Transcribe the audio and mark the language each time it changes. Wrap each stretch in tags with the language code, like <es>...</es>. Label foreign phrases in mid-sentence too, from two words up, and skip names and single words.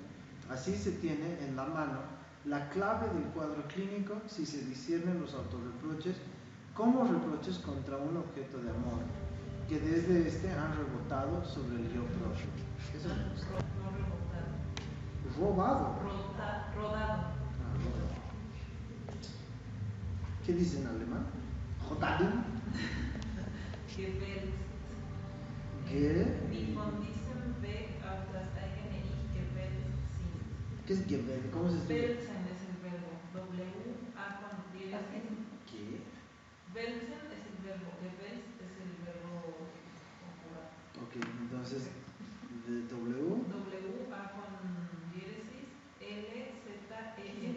<es>Así se tiene en la mano la clave del cuadro clínico si se disciernen los autorreproches como reproches contra un objeto de amor, que desde este han rebotado sobre el yo propio. Eso me gusta. No rebotado. Robado. Rodado. Ah, rodado. ¿Qué dice en alemán? Rodaden. Gewälzt.</es> <de>Die von diesem Weg auf das eigene Ich gewälzt sind.</de> <es>¿Qué es gewälzt? ¿Cómo se escribe? Wälzen es el verbo. W-A con diéresis. ¿Qué? Wälzen es el verbo. Gewälzt es el verbo conjugado. Ok, entonces, de W. W-A con diéresis. L-Z-E-N.</es>